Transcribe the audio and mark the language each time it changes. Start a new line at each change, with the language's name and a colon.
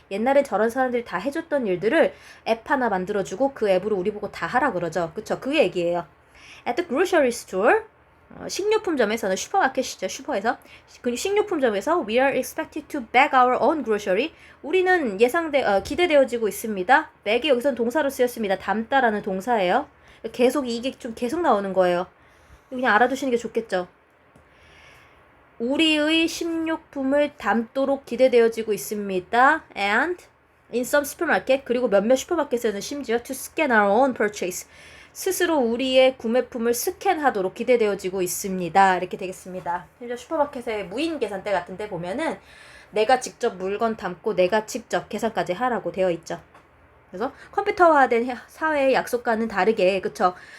Korean: 옛날에 저런 사람들이 다 해줬던 일들을 앱 하나 만들어주고 그 앱으로 우리 보고 다 하라 그러죠. 그쵸? 그 얘기예요.
English: At the grocery store,
Korean: 식료품점에서는 슈퍼마켓이죠. 슈퍼에서 식료품점에서
English: we are expected to bag our own grocery.
Korean: 우리는 기대되어지고 있습니다. bag이 여기서는 동사로 쓰였습니다. 담다라는 동사예요. 이게 좀 계속 나오는 거예요. 그냥 알아두시는 게 좋겠죠. 우리의 식료품을 담도록 기대되어지고 있습니다.
English: And in some supermarket,
Korean: 그리고 몇몇 슈퍼마켓에는 심지어
English: to scan our own purchase.
Korean: 스스로 우리의 구매품을 스캔하도록 기대되어지고 있습니다. 이렇게 되겠습니다. 심지어 슈퍼마켓의 무인 계산대 같은 데 보면은 내가 직접 물건 담고 내가 직접 계산까지 하라고 되어 있죠. 그래서 컴퓨터화된 사회의 약속과는 다르게 그쵸?